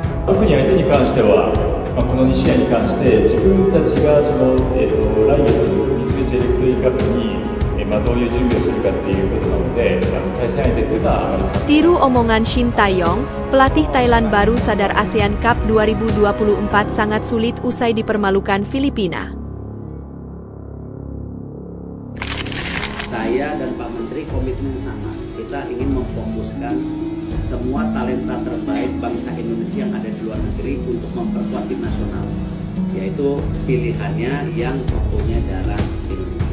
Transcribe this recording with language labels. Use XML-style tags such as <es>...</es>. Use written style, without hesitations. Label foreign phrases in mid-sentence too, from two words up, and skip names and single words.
<ja>特に相手に関しては、この2試合に関して自分たちが来月三菱エレクトリーカップにどういう準備をするかっていうことなので、対戦相手っていうのはあまり。</ja> <id>Tiru omongan Shin Tae-yong, pelatih Thailand baru sadar ASEAN Cup 2024 sangat sulit usai dipermalukan Filipina. Saya dan Pak Menteri komitmen sama, kita ingin memfokuskan semua talenta terbaik bangsa Indonesia yang ada di luar negeri untuk memperkuat tim nasional, yaitu pilihannya yang mempunyai darah Indonesia.</id>